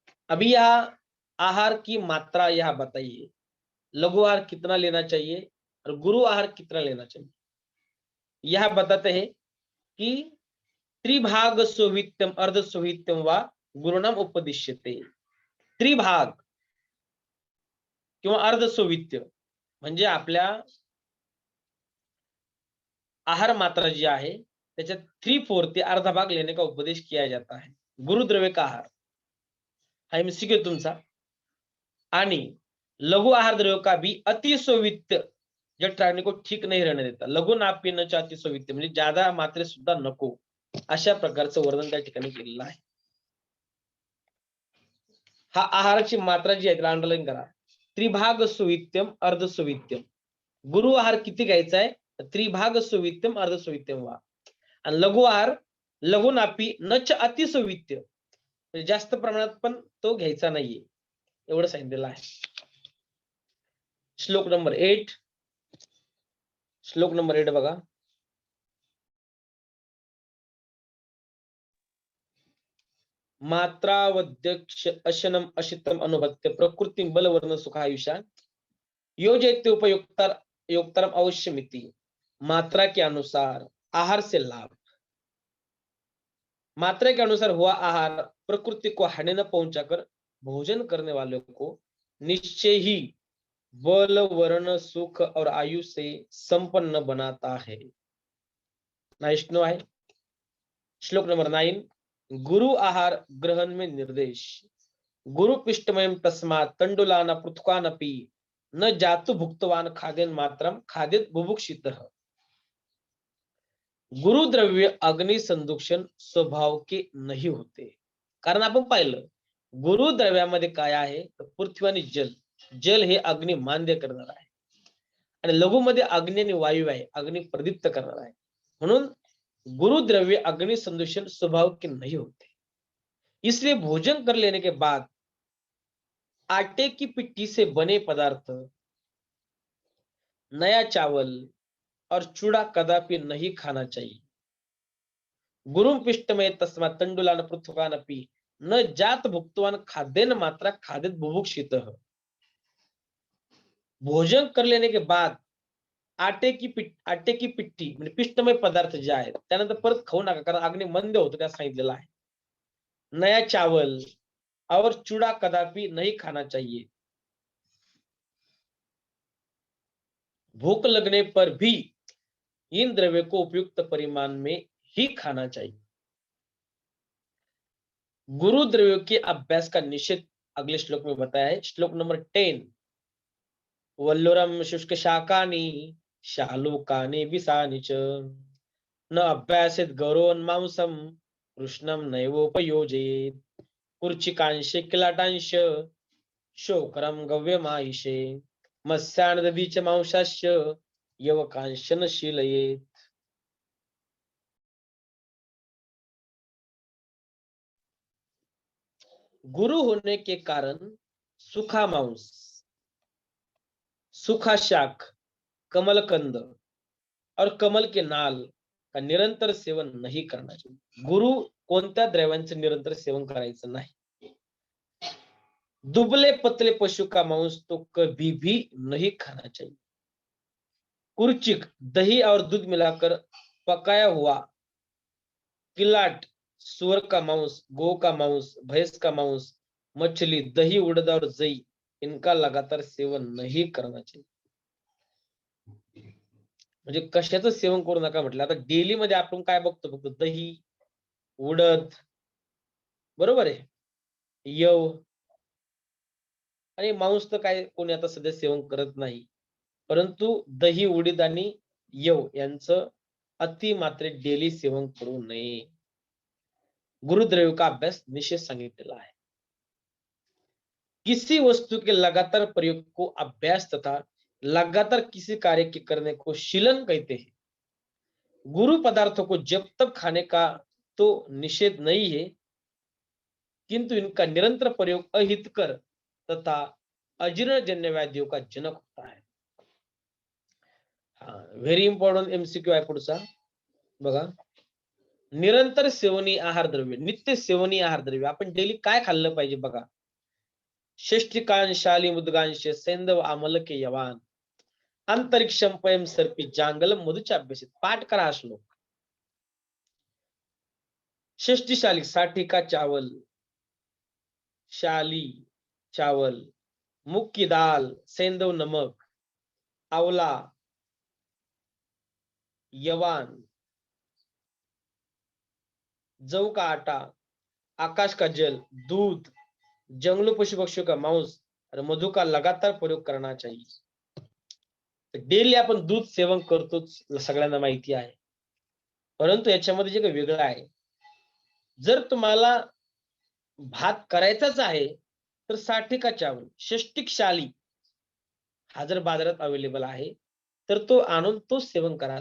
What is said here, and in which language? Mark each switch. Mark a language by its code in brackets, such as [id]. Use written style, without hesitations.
[hi] अभी यहाँ आहार की मात्रा यह बताइए, लघु आहार कितना लेना चाहिए और गुरु आहार कितना लेना चाहिए। यह बताते हैं कि [sa] त्रिभाग सोवित्यम अर्ध सोवित्यम व गुरुणाम उपदिश्यते। [mr] त्रिभाग किंवा अर्ध सोवित्य म्हणजे आपल्या आहार मात्रा जी आहे त्याच्यात 3/4 ते अर्धा भाग [hi] लेने का उपदेश किया जाता है। गुरुद्रव्य का आहार [mr] हा एमसीक्यू तुमचा। [hi] आणि लघु आहार द्रव्य का भी अतिसोवित्य जठराग्नि को ठीक नहीं रहने देता। [sa] लघु नाप्य न च अतिसोवित्य [mr] म्हणजे ज्यादा मात्रे सुद्धा नको, अशा प्रकारचं वर्णन त्या ठिकाणी केलेलं आहे। हा आहाराची मात्रा जी आहे त्याला अंडरलाईन करा। [sa] त्रिभाग सुवित्यम अर्ध सुवित्यम। [mr] गुरु आहार किती घ्यायचा आहे? [sa] त्रिभाग सुवित्यम अर्ध सुवित्यम वा। [mr] आणि [sa] लघु आहार लघु नापी न च अतिसुवित्य [mr] म्हणजे जास्त प्रमाणात पण तो घ्यायचा नाहीये, एवढं सांगितलेलं आहे। श्लोक नंबर 8 श्लोक नंबर 8 बघा। [sa] मात्रावध्यक्ष अशनम अशितम अनुभत्य प्रकृति बलवर्ण सुखायुषा योजयते उपयुक्तर योक्तरम अवश्यमिति। [hi] मात्रा के अनुसार आहार से लाभ। मात्रा के अनुसार हुआ आहार प्रकृति को हानि न पहुंचाकर भोजन करने वालों को निश्चय ही बल वर्ण सुख और आयु से संपन्न बनाता है। नाइष्णो है। श्लोक नंबर 9 गुरु आहार ग्रहण में निर्देश। [sa] गुरु पिष्टमयम तस्मात् तंडुलाना पृथुकानपि न जातु भुक्तवान खादेन मात्रम खादेत बुभुक्षितः। [hi] गुरु द्रव्य अग्नि संदूषण स्वभाव के नहीं होते। [mr] कारण आपण पाहिलं गुरु द्रव्यामध्ये काय आहे तर पृथ्वी आणि जल। जल हे अग्नि मान्य करणार आहे आणि लघु मध्ये अग्नि आणि वायू आहे, अग्नि प्रदीप्त करणार आहे। म्हणून [hi] गुरु द्रव्य अग्नि संदूषण स्वभाव के नहीं होते। इसलिए भोजन कर लेने के बाद आटे की पिट्ठी से बने पदार्थ, नया चावल और चूड़ा कदापि नहीं खाना चाहिए। [sa] गुरुम पिष्टमय तस्मात् तंडुलान पृथुकानपि न जात भुक्तवान खाद्यन मात्रा खाद्यत बुभुक्षितः। [hi] भोजन कर लेने के बाद आटे की पिट्ठी [mr] म्हणजे पिष्टमय पदार्थ जे आहेत त्यानंतर परत खाऊ नका, कारण अग्नि मंद होतो त्या सांगितलेलं आहे। [hi] नया चावल और चूड़ा कदापि नहीं खाना चाहिए। भूख लगने पर भी इन द्रव्य को उपयुक्त परिमाण में ही खाना चाहिए। गुरु द्रव्यों के अभ्यास का निषेध अगले श्लोक में बताया है। श्लोक नंबर 10 [sa] वल्लुरम शुष्क शाकानि शालूकानि विसानि च न अभ्यासेत गौरवन मांसम कृष्णम नैवोपयोजयेत। कुर्चिकांशे किलाटांश शोकरम गव्यमाहिषे मत्स्यानदीच मांसास्य यवकांशन शीलयेत। [hi] गुरु होने के कारण सूखा मांस, सूखा शाक, कमलकंद और कमल के नाल का निरंतर सेवन नहीं करना चाहिए। [mr] गुरु कोणत्या द्रव्यांचं निरंतर सेवन करायचं नाही। [hi] दुबले पतले पशु का मांस तो कभी भी नहीं खाना चाहिए। कुर्चिक दही और दूध मिलाकर पकाया हुआ किलाट, सुअर का मांस, गौ का मांस, भैंस का मांस, मछली, दही, उड़द और जई इनका लगातार सेवन नहीं करना चाहिए। [mr] म्हणजे कशाचं सेवन करू नका म्हटलं. आता डेली मध्ये आपण काय बघतो? फक्त दही, उडद, बरोबर आहे. यव आणि मांस तर काय कोणी आता सध्या सेवन करत नाही. परंतु दही, उडीद आणि यव यांचं अतिमात्रेत डेली सेवन करू नये. गुरुद्रव्य का अभ्यास निषेध सांगितलेला आहे. [hi] किसी वस्तु के लगातार प्रयोग को अभ्यास तथा लगातार किसी कार्य के करने को शीलन कहते हैं। गुरु पदार्थों को जब तक खाने का तो निषेध नहीं है, किंतु इनका निरंतर प्रयोग अहितकर तथा अजीर्णजन्य व्याधियों का जनक होता है. [mr] हा व्हेरी इम्पॉर्टंट एमसीक्यू आहे पुढचा बघा. निरंतर सेवनीय आहार द्रव्य, नित्य सेवनीय आहार द्रव्य आपण डेली काय खाल्लं पाहिजे बघा. [sa] षष्टिकांश शाली मुदगांश सैंधव आमलके यवान अंतरिक्षम पयम सर्पी जांगलम मधुच्या अभ्यासित [mr] पाठ करा हा श्लोक. [hi] षष्टिशाली 60 का चावल, शाली चावल, मूंग की दाल, सेंधव नमक, आंवला, यवान, जौ का आटा, आकाश का जल, दूध, जंगलों पशु पक्षियों का मांस और मधु का लगातार प्रयोग करना चाहिए. [mr] डेली आपण दूध सेवन करतोच, सगळ्यांना माहिती आहे. परंतु याच्यामध्ये जे काही वेगळं आहे, जर तुम्हाला भात करायचाच आहे, तर 60 का चावल, षष्टिक शाली हा जर बाजारात अवेलेबल आहे, तर तो आणून तो सेवन करा.